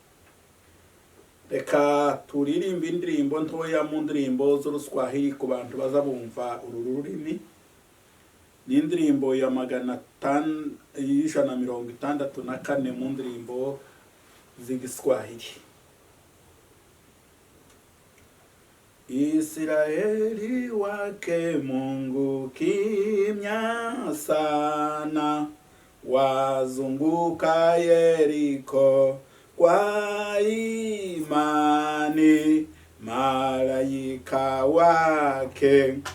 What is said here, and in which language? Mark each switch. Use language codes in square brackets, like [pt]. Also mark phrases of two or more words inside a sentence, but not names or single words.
[rw] Reka turirimbe indirimbo ntoya mu ndirimbo z'Uruswahili ku bantu baza bumva uru rurimi. Ni indirimbo ya 164 mu ndirimbo z'Igiswahili. [sw] Israeli wake Mungu kimya sana, wazunguka Yeriko kwa imani, malaika wake